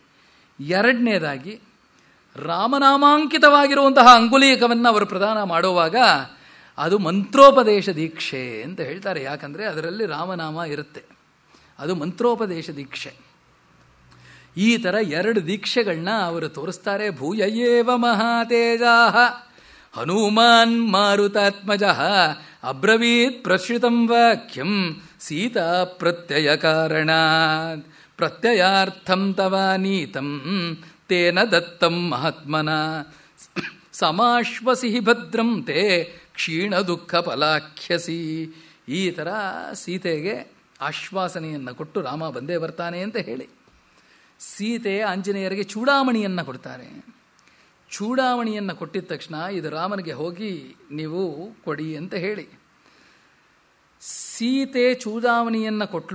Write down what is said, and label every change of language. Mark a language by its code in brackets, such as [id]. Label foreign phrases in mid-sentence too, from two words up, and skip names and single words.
[kn] ಎರಡನೇದಾಗಿ ರಾಮನಾಮಾಂಕಿತವಾಗಿರುವಂತಹ ಅಂಗುಲೀಯಕವನ್ನು ಅವರು ಪ್ರದಾನ ಮಾಡುವಾಗ ಅದು ಮಂತ್ರೋಪದೇಶ ದೀಕ್ಷೆ ಅಂತ ಹೇಳ್ತಾರೆ. ಯಾಕಂದರೆ ಅದರಲ್ಲಿ ರಾಮನಾಮ ಇರುತ್ತೆ. ಅದು ಮಂತ್ರೋಪದೇಶ ದೀಕ್ಷೆ. ಈ ಥರ 2 ದೀಕ್ಷೆಗಳನ್ನ ಅವರು ತೋರಿಸ್ತಾರೆ. [sa] ಭೂಯಯೇವ ಮಹಾತೇಜಾಃ ಹನುಮಾನ್ ಮಾರುತಾತ್ಮಜಃ ಅಬ್ರವೀತ್ ಪ್ರಶ್ರಿತಂ ವಾಕ್ಯಂ ಸೀತಾ ಪ್ರತ್ಯಯ ಕಾರಣಾತ್ ಪ್ರತ್ಯಯಾರ್ಥಂ ತವ ನೀತಂ ತೇನ ದತ್ತಂ ಮಹಾತ್ಮನ ಸಮಾಶ್ವಸಿ ಭದ್ರಂ ತೇ ಕ್ಷೀಣ ದುಃಖ ಫಲಾಖ್ಯಸಿ. [kn] ಈ ಥರ ಸೀತೆಗೆ ಆಶ್ವಾಸನೆಯನ್ನು ಕೊಟ್ಟು ರಾಮ ಬಂದೇ ಬರ್ತಾನೆ ಅಂತ ಹೇಳಿ ಸೀತೆ ಆಂಜನೇಯರಿಗೆ ಚೂಡಾಮಣಿಯನ್ನು ಕೊಡ್ತಾರೆ. ಚೂಡಾಮಣಿಯನ್ನು ಕೊಟ್ಟಿದ ತಕ್ಷಣ ಇದು ರಾಮನಿಗೆ ಹೋಗಿ ನೀವು ಕೊಡಿ ಅಂತ ಹೇಳಿ ಸೀತೆ ಚೂಡಾಮಣಿಯನ್ನು ಕೊಟ್ಟಲು.